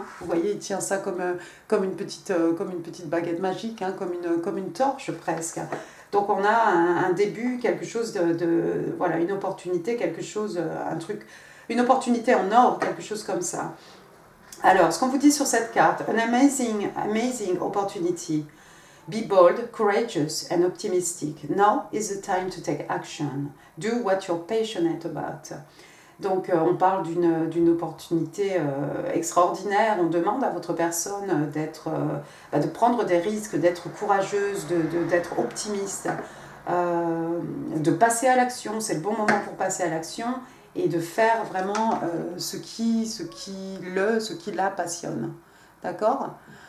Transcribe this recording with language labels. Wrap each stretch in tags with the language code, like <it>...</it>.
<fr>Vous voyez, il tient ça comme une petite baguette magique, comme une torche presque. Donc on a un début, quelque chose voilà, une opportunité, quelque chose, un truc, une opportunité en or, quelque chose comme ça. Alors, ce qu'on vous dit sur cette carte,</fr> <en>an amazing opportunity. Be bold, courageous and optimistic. Now is the time to take action. Do what you're passionate about.</en> <fr>Donc on parle d'une opportunité extraordinaire. On demande à votre personne de prendre des risques, d'être courageuse, d'être optimiste, de passer à l'action. C'est le bon moment pour passer à l'action et de faire vraiment ce qui la passionne. D'accord ?</fr>